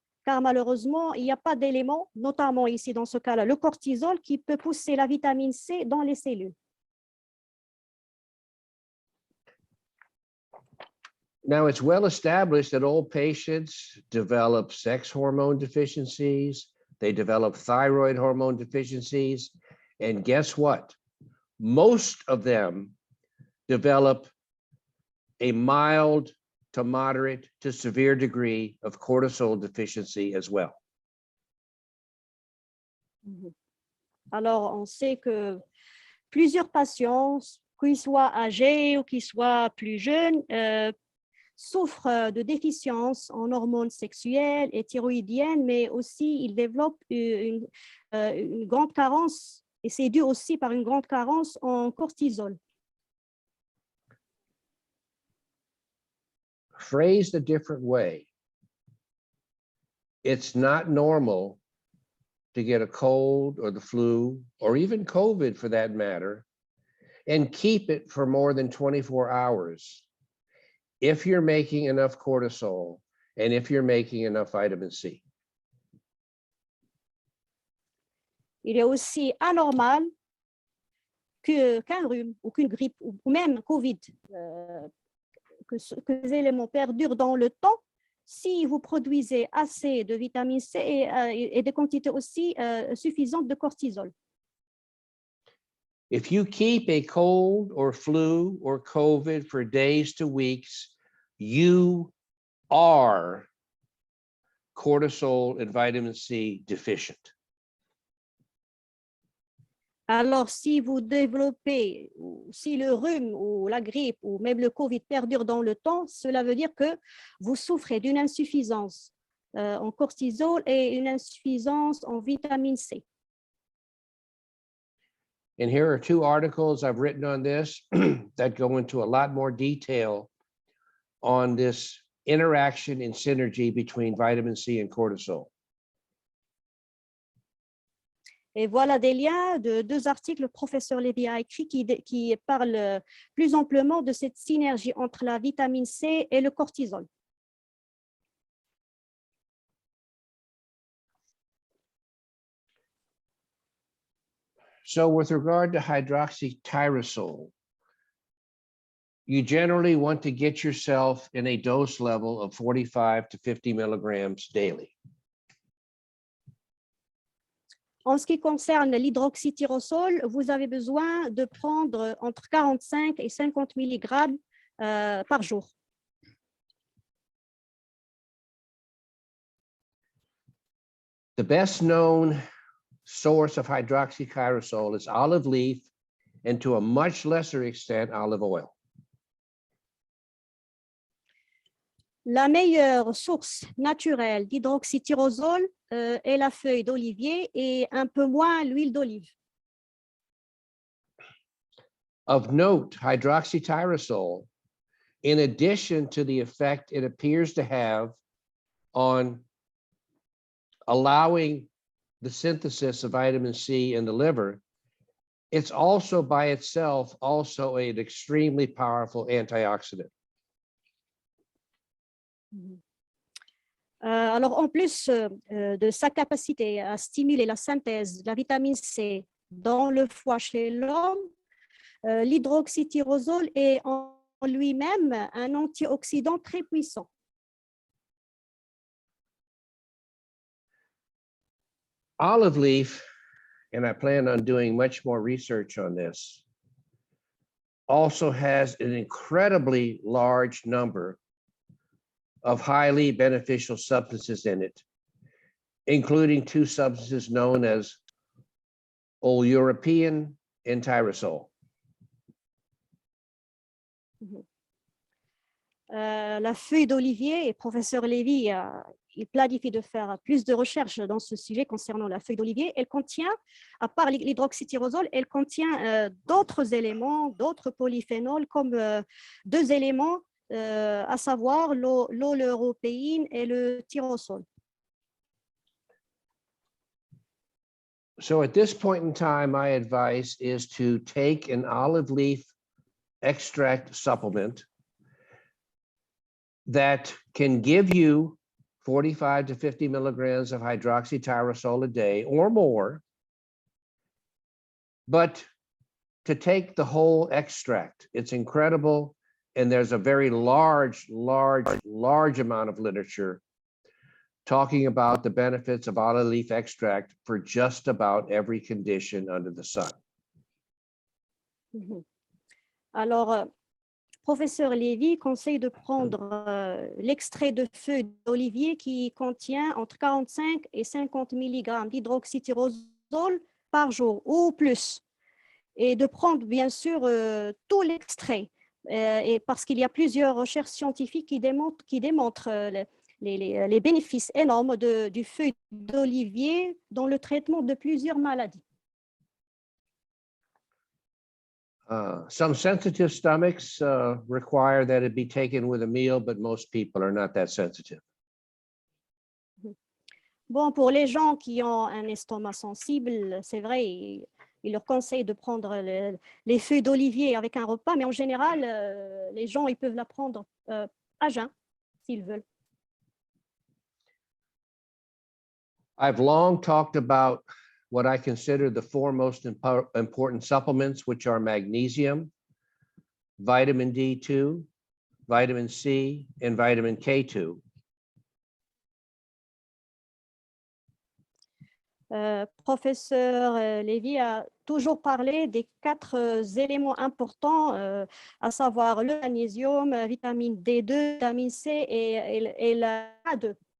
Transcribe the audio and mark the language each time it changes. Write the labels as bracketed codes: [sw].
[fr] Car malheureusement, il n'y a pas d'élément, notamment ici dans ce cas-là, le cortisol qui peut pousser la vitamine C dans les cellules. [en] Now, it's well established that all patients develop sex hormone deficiencies, they develop thyroid hormone deficiencies, and guess what? Most of them develop a mild to moderate to severe degree of cortisol deficiency as well. [fr] Alors, on sait que plusieurs patients, qu'ils soient âgés ou qu'ils soient plus jeunes, souffrent de déficiences en hormones sexuelles et thyroïdiennes, mais aussi ils développent une grande carence, et c'est dû aussi par une grande carence en cortisol. [en] Phrased a different way, it's not normal to get a cold or the flu, or even COVID for that matter, and keep it for more than 24 hours if you're making enough cortisol and if you're making enough vitamin C. [fr] Il est aussi anormal qu'un rhume ou qu'une grippe ou même Covid, que ces éléments perdurent dans le temps si vous produisez assez de vitamine C et des quantités aussi suffisantes de cortisol. [en] If you keep a cold or flu or COVID for days to weeks, you are cortisol and vitamin C deficient. [fr] Alors, si vous développez, si le rhume ou la grippe ou même le Covid perdure dans le temps, cela veut dire que vous souffrez d'une insuffisance en cortisol et une insuffisance en vitamine C. [en] And here are two articles I've written on this that go into a lot more detail on this interaction and synergy between vitamin C and cortisol. [fr] Et voilà des liens de deux articles que le professeur Lévy a écrits qui parlent plus amplement de cette synergie entre la vitamine C et le cortisol. [en] So with regard to hydroxytyrosol, you generally want to get yourself in a dose level of 45 to 50 milligrams daily. [fr] En ce qui concerne l'hydroxytyrosol, vous avez besoin de prendre entre 45 et 50 mg par jour. [en] The best known source of hydroxytyrosol is olive leaf, and to a much lesser extent, olive oil. [fr] La meilleure source naturelle d'hydroxytyrosol est la feuille d'olivier et un peu moins l'huile d'olive. [en] Of note, hydroxytyrosol, in addition to the effect it appears to have on allowing the synthesis of vitamin C in the liver, it's also by itself also an extremely powerful antioxidant. [fr] Alors, en plus de sa capacité à stimuler la synthèse de la vitamine C dans le foie chez l'homme, l'hydroxytyrosol est en lui-même un antioxydant très puissant. [en] Olive leaf, and I plan on doing much more research on this, also has an incredibly large number of highly beneficial substances in it, including two substances known as oleuropein and tyrosol. [fr] La feuille d'olivier, et professeur Lévy, il planifie de faire plus de recherches dans ce sujet concernant la feuille d'olivier. Elle contient, à part l'hydroxytyrosol, elle contient d'autres éléments, d'autres polyphénols, comme deux éléments, à savoir l'oleuropéine et le tyrosol. [en] So at this point in time, my advice is to take an olive leaf extract supplement that can give you 45 to 50 milligrams of hydroxytyrosol a day or more, but to take the whole extract. It's incredible. And there's a very large amount of literature talking about the benefits of olive leaf extract for just about every condition under the sun. [fr] Alors, Professeur Lévy conseille de prendre l'extrait de feuilles d'olivier qui contient entre 45 et 50 mg d'hydroxytyrosol par jour ou plus. Et de prendre bien sûr tout l'extrait. Et parce qu'il y a plusieurs recherches scientifiques qui démontrent les bénéfices énormes du feuille d'olivier dans le traitement de plusieurs maladies. [en] Some sensitive stomachs require that it be taken with a meal, but most people are not that sensitive. [fr] Bon, pour les gens qui ont un estomac sensible, c'est vrai, il leur conseille de prendre les feuilles d'olivier avec un repas, mais en général, les gens ils peuvent la prendre à jeun s'ils veulent. [en] I've long talked about what I consider the four most important supplements, which are magnesium, vitamin D2, vitamin C, and vitamin K2. [fr] Professeur Lévy a toujours parlé des 4 éléments importants, à savoir le magnésium, vitamine D2, vitamine C et la A2.